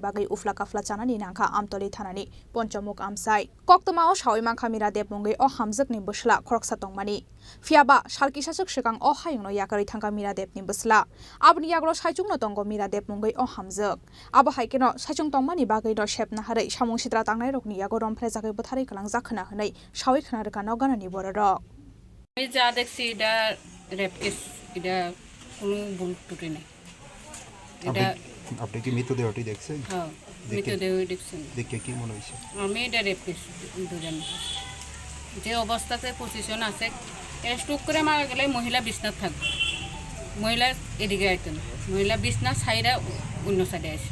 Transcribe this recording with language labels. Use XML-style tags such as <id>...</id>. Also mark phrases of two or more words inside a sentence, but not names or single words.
<trp>Bagai Ufla Kafla Chanani Nangkha Amtoli Thanani Panchamuk Amsai Koktoma o Shawi Mangkha Mira Deb Mungai o Hamjakni Busla Khoroksa Tongmani Fiaba Shalkisasuk Shikang o Hayungno Yakari Thangka Mira Debni Busla Abni Yaglo Saichungno Tongo Mira Deb Mungai o Hamjak Abo Haikeno Saichung Tongmani Bagai do Shepna Harai Samung Sitra Tangnai Rokni Yago Romphre Jagai Bothari Kalang Jakhna Hanai Shawi Khana Reka Noganani Bororok</trp> <bn>আমি যা দেখছি এটা</bn> <en>rape case</en> <bn>এটা কোনো ভুল ত্রুটি নেই এটা আপনি কি মৃতদেহটি দেখছেন হ্যাঁ মৃতদেহ দেখছেন দেখে কি মনে হয়েছে আমি এটা</bn> <en>rape case</en> <bn>ধরেন যে অবস্থাতে পজিশন আছে স্ট্রোক করে মারা গেলে মহিলা বিছনাত থাকবে মহিলা এদিকে আইতেন মহিলা বিছনা ছাইরা অন্য সাইডে আসে</bn>